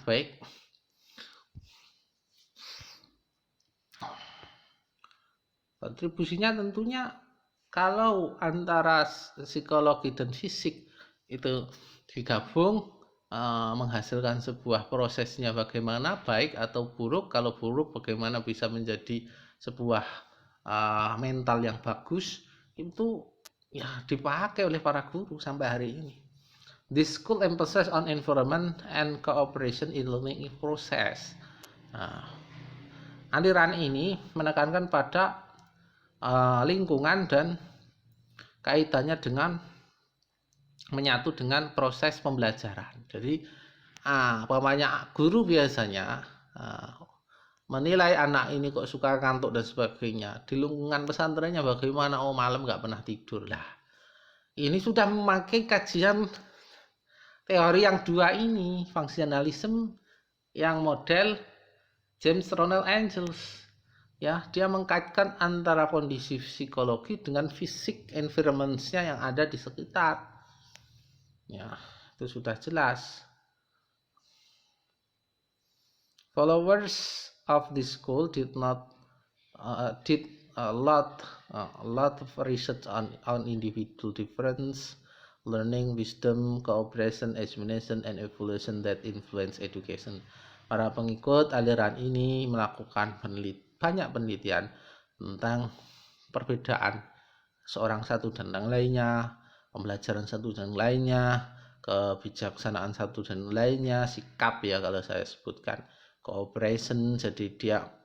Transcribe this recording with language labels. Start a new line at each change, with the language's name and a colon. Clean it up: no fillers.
Indonesian: Baik, kontribusinya tentunya kalau antara psikologi dan fisik itu digabung menghasilkan sebuah prosesnya bagaimana, baik atau buruk. Kalau buruk bagaimana bisa menjadi sebuah mental yang bagus, itu ya dipakai oleh para guru sampai hari ini.
English: This school emphasize on environment and cooperation in learning process.
Indonesian: Aliran ini menekankan pada lingkungan dan kaitannya dengan menyatu dengan proses pembelajaran. Jadi banyak guru biasanya menilai anak ini kok suka ngantuk dan sebagainya. Di lingkungan pesantrennya bagaimana? Oh, malam nggak pernah tidur lah. Ini sudah memakai kajian teori yang 2 ini, functionalism yang model James Ronald Angel. Ya, dia mengkaitkan antara kondisi psikologi dengan fisik environment-nya yang ada di sekitar. Ya, itu sudah jelas.
English: Followers of this school did a lot of research on individual difference, learning, wisdom, cooperation, examination, and evaluation that influence education.
Indonesian: Para pengikut aliran ini melakukan banyak penelitian tentang perbedaan seorang satu dan yang lainnya, pembelajaran satu dan lainnya, kebijaksanaan satu dan lainnya, sikap ya kalau saya sebutkan, cooperation, jadi dia